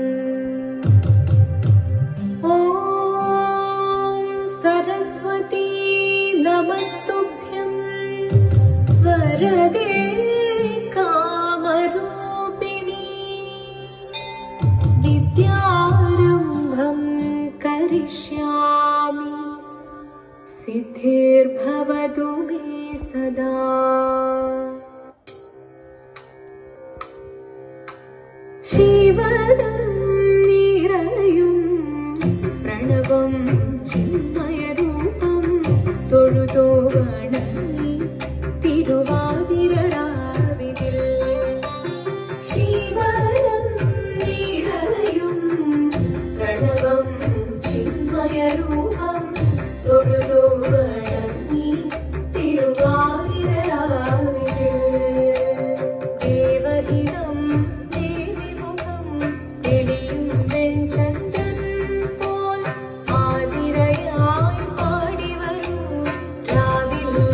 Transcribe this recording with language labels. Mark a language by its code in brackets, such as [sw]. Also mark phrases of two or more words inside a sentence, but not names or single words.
[sa] ॐ सरस्वती नमस्तुभ्यं वरदे कामरूपिणी विद्यारम्भं करिष्यामि सिद्धिर्भवतु मे सदा। [ml] ശിവനം നിറയും പ്രണവം ചിന്മയരൂപം തൊഴുതോ വണങ്ങി തിരുവാതിരരാവിതിൽ ശിവനം നിറയും പ്രണവം ചിന്മയരൂപം തൊഴുതോ വണങ്ങി തിരുവാതിരരാവിതിൽ ദേവഹിതം ദേവിമുഖം തെളിയും വെൺചന്ദ്രൻ പോൽ ആതിരയായി പാടി വരൂ രാവിൽ